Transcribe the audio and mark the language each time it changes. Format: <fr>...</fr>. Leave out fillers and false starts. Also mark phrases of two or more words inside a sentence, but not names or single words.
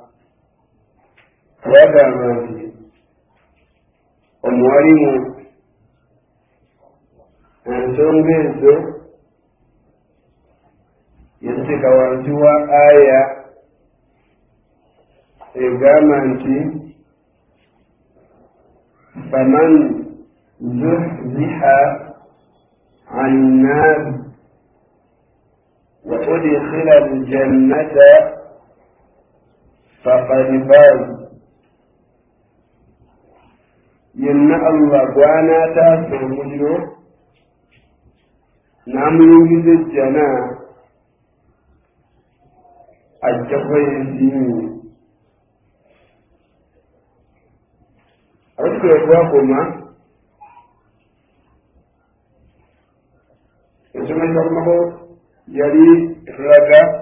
<lg>twagamba nti omuwalimu ensonga ezo yaziteeka wansi wa aya egamba nti</lg> <ar>فمن زحزح عن النار وأدخل الجنة فقد فاز.</ar> <lg>yenna Allah gw'anaataasa omuliro n'amuyingiza ejjana ajja kuba yeesiimye. abatukula twakoma ensonga kyakomako yali etulaga</lg>